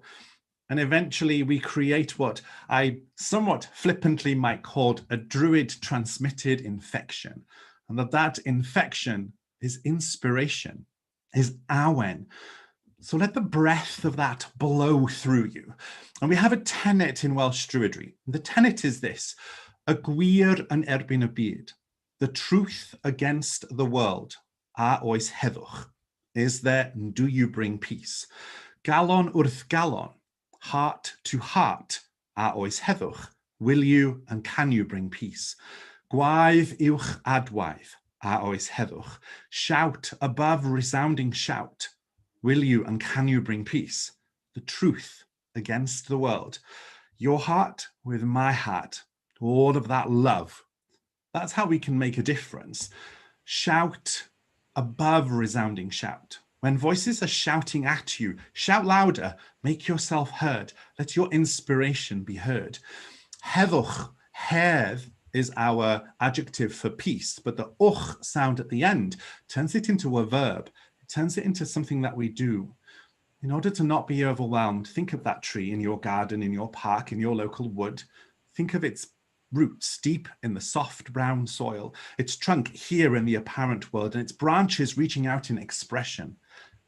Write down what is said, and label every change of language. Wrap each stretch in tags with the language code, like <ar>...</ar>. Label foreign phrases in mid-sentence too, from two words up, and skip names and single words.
<en>And eventually we create what I somewhat flippantly might call a Druid transmitted infection. And that infection is inspiration, is awen. So let the breath of that blow through you. And we have a tenet in Welsh Druidry. The tenet is this:</en> <cy>y gwir yn erbyn y byd,</cy> <en>the truth against the world,</en> <cy>a oes heddwch,</cy> <en>is there, and do you bring peace?</en> <cy>Galon wrth galon,</cy> <en>heart to heart,</en> <cy>a oes heddwch,</cy> <en>will you and can you bring peace?</en> <cy>Gwaedd uwch adwaith, a oes heddwch,</cy> <en>shout above resounding shout, will you and can you bring peace? The truth against the world. Your heart with my heart, all of that love. That's how we can make a difference. Shout above resounding shout. When voices are shouting at you, shout louder, make yourself heard, let your inspiration be heard.</en> <cy>Heddwch, hedd,</cy> <en>is our adjective for peace, but the uch sound at the end turns it into a verb. It turns it into something that we do. In order to not be overwhelmed, think of that tree in your garden, in your park, in your local wood. Think of its roots deep in the soft brown soil, its trunk here in the apparent world, and its branches reaching out in expression.</en>